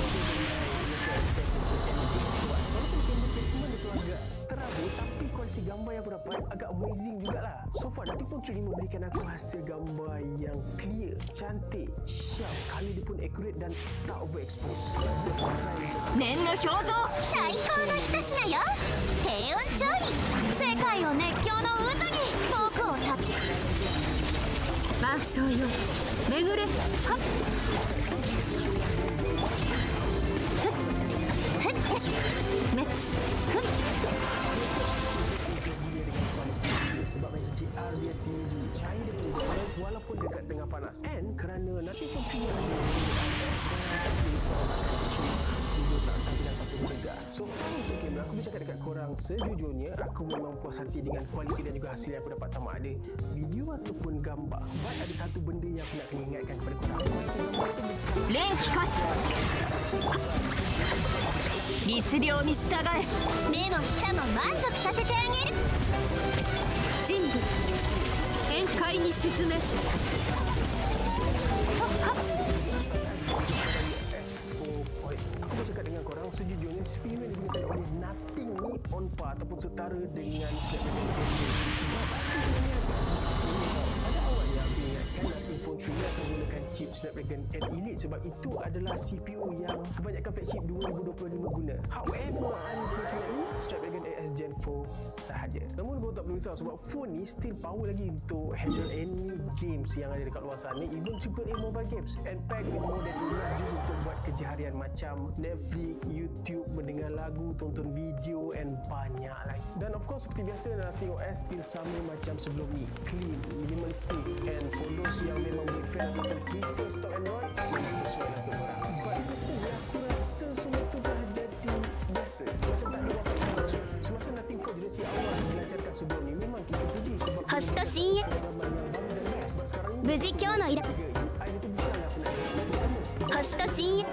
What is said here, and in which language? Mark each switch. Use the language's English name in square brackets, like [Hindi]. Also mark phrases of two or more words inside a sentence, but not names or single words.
[Malay] Walaupun kamera placement dia tu agak terabur, tapi kualiti gambar yang aku dapat agak amazing jugalah. [English] So far [Malay] Nothing Phone 3 ni memberikan aku hasil gambar yang clear, cantik, sharp, color dia pun accurate dan tak overexpose. [Japanese] 念の表像最高の一品よ低温調理世界を熱狂の渦に僕を立つ万象よ巡れはっふっふっ滅ふっ [Malay] sebab HDR dia tinggi, cahaya dia tinggi walaupun dekat tengah panas, and kerana Nothing Phone 3 ada video tak stabil dan tak terjaga. [English] So far [Malay] untuk kamera, aku bercakap dekat korang sejujurnya aku memang puas hati dengan kualiti dan juga hasil yang aku dapat, sama ada video ataupun gambar. But ada satu benda yang aku nak kena ingatkan kepada korang, [Japanese] 連気可視律令に従え目も舌も満足させてあげる人物限界に沈めはっはっ [Malay] Aku bercakap dengan korang sejujurnya speed yang digunakan oleh Nothing ni [English] on par [Malay] ataupun setara dengan Snapdragon 8. Pada awalnya aku ingatkan Nothing Phone 3 akan menggunakan chip Snapdragon 8 Elite sebab itu adalah CPU yang kebanyakan flagship 2025 guna. [English] However, unfortunately Snapdragon 8 Gen 4 sahaja. [Malay] Namun baru tak perlu risau sebab phone ni [English] still power [Malay] lagi untuk [English] handle any games [Malay] yang ada dekat luar sana, [English] even AAA mobile games, and packed with more than enough juice [Malay] untuk buat kerja harian macam [English] Netflix, YouTube, [Malay] mendengar lagu, tonton video [English] and [Malay] banyak lagi. Dan [English] of course [Malay] seperti biasa Nothing OS still sama macam sebelum ni, [English] clean, minimalistic, and for those [Malay] yang memang [English] big fan [Malay] ataupun [English] prefer stock Android, [Malay] memang sesuai lah untuk korang. [English] But personally [Malay] aku rasa semua tu dah jadi biasa, macam tak ada apa-apa maksud. Semasa Nothing Phone generasi awal dilancarkan sebelum ni, memang kita puji sebab [Japanese] 星と深夜無事今日の依頼星と深夜